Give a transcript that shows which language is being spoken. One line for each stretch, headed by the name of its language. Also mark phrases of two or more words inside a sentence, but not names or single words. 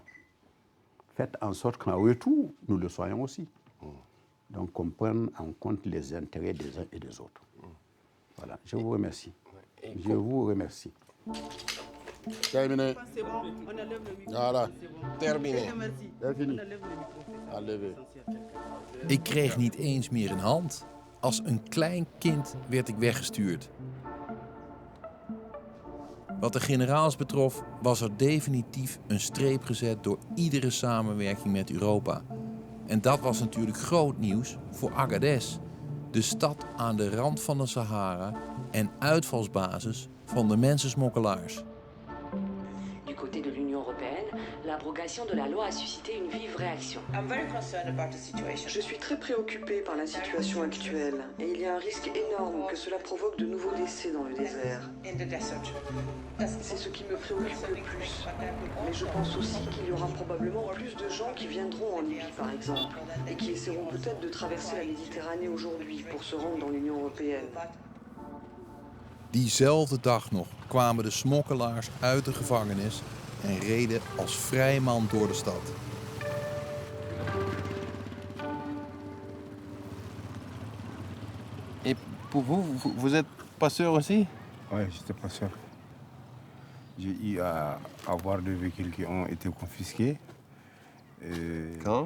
French: Faites en sorte qu'en retour, nous le soyons aussi. Donc qu'on prenne en compte les intérêts des uns et des autres. Voilà, je vous remercie. Je vous remercie. Terminé. C'est bon, on enlève le micro. Voilà, terminé. Terminé. Enlevé.
Dutch: Ik kreeg niet eens meer een hand. Als een klein kind werd ik weggestuurd. Wat de generaals betrof, was er definitief een streep gezet door iedere samenwerking met Europa. En dat was natuurlijk groot nieuws voor Agadez, de stad aan de rand van de Sahara en uitvalsbasis van de mensensmokkelaars.
French: Du côté de l'Union européenne, l'abrogation de la loi a suscité une vive réaction. Je suis très préoccupée par la situation actuelle et il y a un risque énorme que cela provoque de nouveaux décès dans le désert. C'est ce qui me préoccupe le plus. Mais je pense aussi qu'il y aura probablement plus de gens qui viendront en Libye par exemple et qui essaieront peut-être de traverser la Méditerranée aujourd'hui pour se rendre dans l'Union européenne.
Dutch: Diezelfde dag nog kwamen de smokkelaars uit de gevangenis en reden als vrij man door de stad.
French: Et pour vous, vous êtes passeur aussi? Oui, j'étais passeur. J'ai eu à avoir deux véhicules qui ont été confisqués. Quand?